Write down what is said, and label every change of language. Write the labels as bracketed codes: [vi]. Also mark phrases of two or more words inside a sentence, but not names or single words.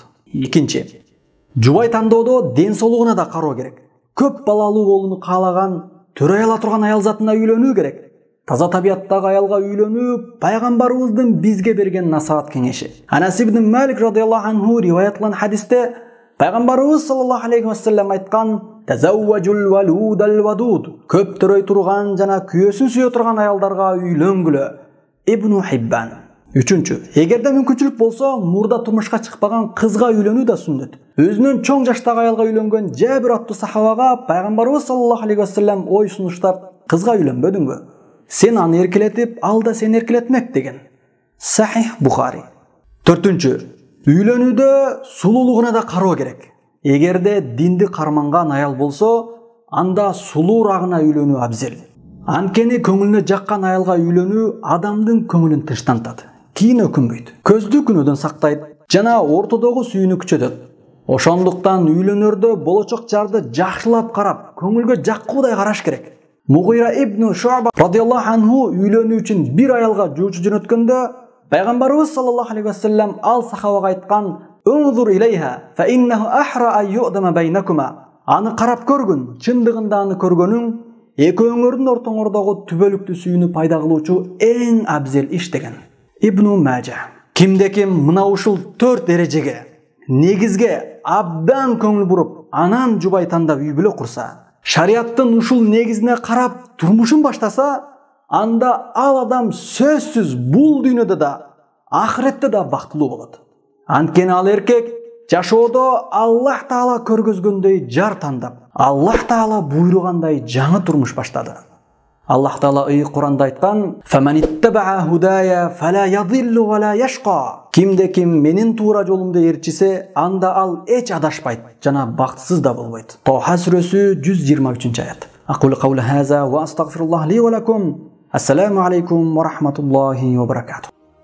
[ky] Экинчи, жубай тандоодо ден соолугуна да кароо керек. Көп балалуу болууну каалаган, төрөй ала турган аял затына үйлөнүү керек. Таза табияттагы аялга үйлөнүү пайгамбарыбыздын бизге берген насаат кеңеши. Анас ибн Малик [ar] رضي الله عنه [ky] риваятланган хадисте пайгамбарыбыз [ar] صلى الله عليه وسلم [ky] айткан: [ar] "تزوجوا الولود الودود." [ky] Көп төрөй турган жана күйөөсүн сүйө турган аялдарга үйлөнгүлө. Ибн Хиббан. Үчүнчү, эгерде мүмкүнчүлүк болсо, мурда турмушка чыкпаган кызга үйлөнүү да сүннөт. Өзүнөн чоң жаштагы аялга үйлөнгөн Жабир аттуу сахабага пайгамбарыбыз [ar] صلى الله عليه وسلم [ky] ой сунуштап: "Кызга үйлөнбөдүңбү? Сен аны эркелетип, ал да сени эркелетмек" деген. Сахих Бухари. Төртүнчү, үйлөнүүдө сулуулугуна да кароо керек. Эгерде динди карманган аял болсо, анда сулуурагына үйлөнүү абзел. Анткени көңүлүнө жаккан аялга үйлөнүү адамдын көңүлүн тынчтантат, кийин өкүнбөйт, көздү күнөөдөн сактайт жана ортодогу сүйүүнү күчөтөт. Ошондуктан үйлөнөрдө болочок жарды жакшылап карап, көңүлгө жаккуудай караш керек. Мугира ибн Шу'ба [ar] رضي الله عنه [ky] үйлөнүү үчүн бир аялга жуучу жөнөткөндө, пайгамбарыбыз [ar] صلى الله عليه وسلم [ky] ал сахабага айткан: [ar] "انظر إليها فإنه أحرى أن يؤدم بينكما." [ky] Аны карап көргүн, чындыгында аны көргөнүң экөөңөрдүн ортоңордогу түбөлүктү сүйүүнү пайда кылуучу эң абзел иш деген. Ибн Мажа. Кимде ким мына ушул 4 эрежеге, негизге абдан көңүл буруп, анан жубай тандап үй бүлө курса, шарияттын ушул негизине карап турмушун баштаса, анда ал адам сөзсүз бул дүйнөдө да, ахиретте да бактылуу болот. Анткени ал эркек жашоодо Аллах Таала көргөзгөндөй жар тандап, Аллах Таала буйругандай жаңы турмуш баштады. Аллах Таала Куранда айткан: [ar] "فمن اتبع هداي فلا يضل ولا يشقى." [ky] Кимде ким менин туура жолумду ээрчисе, анда ал эч адашпайт жана бактсыз да болбойт. Тоха сүрөсү 123-аят. [ar] أقول قول هذا وأستغفر الله لي ولكم. السلام عليكم ورحمة الله وبركاته.